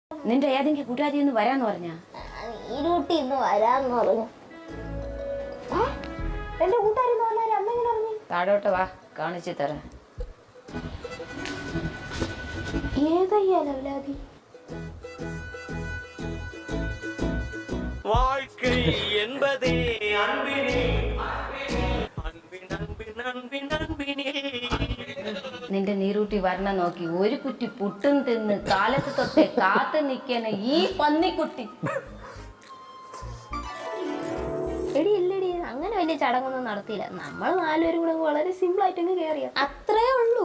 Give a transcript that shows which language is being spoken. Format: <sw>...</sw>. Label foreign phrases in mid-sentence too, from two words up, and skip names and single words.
<ml>നിന്റെ ഏതെങ്കിലും കൂട്ടുകാരി ഒന്ന് വരാന്ന് പറഞ്ഞ നീരൂട്ടി ഇന്ന് വരാന്ന് പറഞ്ഞു. എന്റെ കൂട്ടുകാരി അമ്മ എങ്ങനെ പറഞ്ഞു? താഴോട്ട് വാ, കാണിച്ചു തരാം. ഏതയ്യാ ലവലാതി?</ml> <ta>வாழ்க்கை என்பதே அன்பினே அன்பின் அன்பின் அன்பின் அன்பினே.</ta> <ml>നിന്റെ നീരൂട്ടി വരണ നോക്കി ഒരു കുറ്റി പുട്ടും തിന്ന് കാലത്ത് തൊട്ടേ കാത്തു നിൽക്കണ ഈ പന്നിക്കുട്ടി. എടി ഇല്ലടി, അങ്ങനെ വലിയ ചടങ്ങൊന്നും നടത്തിയില്ല. നമ്മൾ നാലുപേരും കൂടെ വളരെ സിമ്പിൾ ആയിട്ടങ്ങ് കയറിയ അത്രേ ഉള്ളൂ.</ml>